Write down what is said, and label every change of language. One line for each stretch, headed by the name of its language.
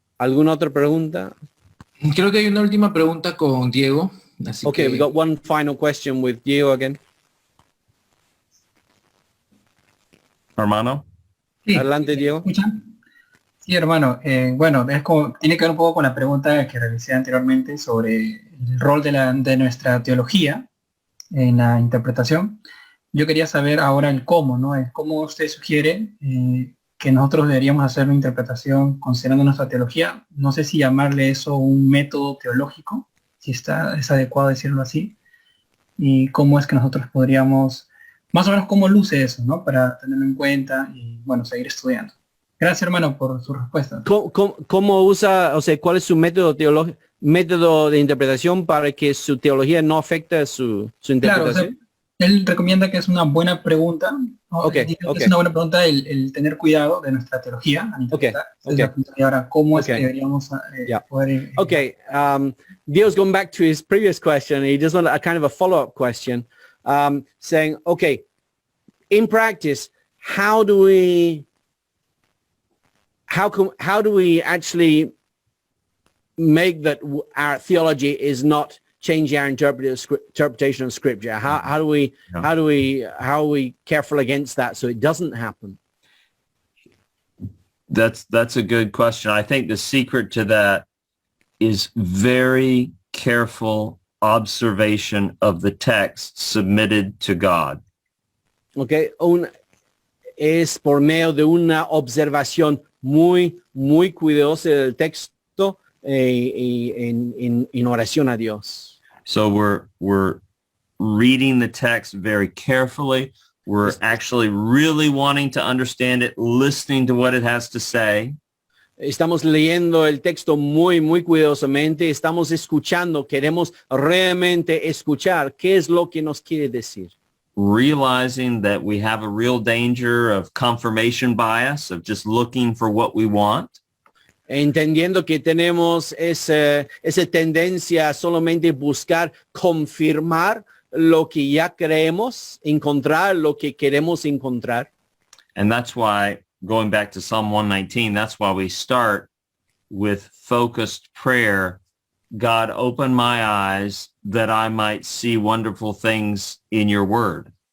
Spanish: ¿Alguna otra pregunta? Creo que hay una última pregunta con Diego. Así
English: Okay,
Spanish: que
English: we got one final question with Diego again.
Spanish: Hermano? Sí, Adelante, Diego. ¿escuchan? Sí, hermano. Bueno, es como, tiene que ver un poco con la pregunta que realicé anteriormente sobre el rol de nuestra teología en la interpretación. Yo quería saber ahora el cómo, ¿no? El cómo usted sugiere que nosotros deberíamos hacer una interpretación considerando nuestra teología. No sé si llamarle eso un método teológico, si es adecuado decirlo así, y cómo es que nosotros podríamos, más o menos cómo luce eso, ¿no? Para tenerlo en cuenta y, bueno, seguir estudiando. Gracias, hermano, por su respuesta. ¿Cómo usa, o sea, cuál es su método de interpretación para que su teología no afecte su interpretación? Claro, o sea, él recomienda que es una buena pregunta, ¿no?
English: Okay.
Spanish: Es una buena pregunta el tener cuidado de nuestra teología.
English: Okay.
Spanish: Y ahora, ¿cómo es que deberíamos poder...
English: Okay, Dio's going back to his previous question. He just wanted a kind of a follow-up question, saying, okay, in practice, how do we actually make that our theology is not changing our interpretation of Scripture? How are we careful against that so it doesn't happen? That's a good question. I think the secret to that is very careful observation of the text submitted to God.
Spanish: Okay, es por medio de una observación muy cuidadosa del texto en oración a Dios.
English: So we're reading the text very carefully. We're actually really wanting to understand it, listening to what it has to say.
Spanish: Estamos leyendo el texto muy cuidadosamente. Estamos escuchando. Queremos realmente escuchar qué es lo que nos quiere decir.
English: Realizing that we have a real danger of confirmation bias, of just looking for what we want.
Spanish: Entendiendo que tenemos esa tendencia a solamente buscar confirmar lo que ya creemos, encontrar lo que queremos encontrar.
English: And that's why, going back to Psalm 119, that's why we start with focused prayer. God, open my eyes that I might see wonderful things in your word.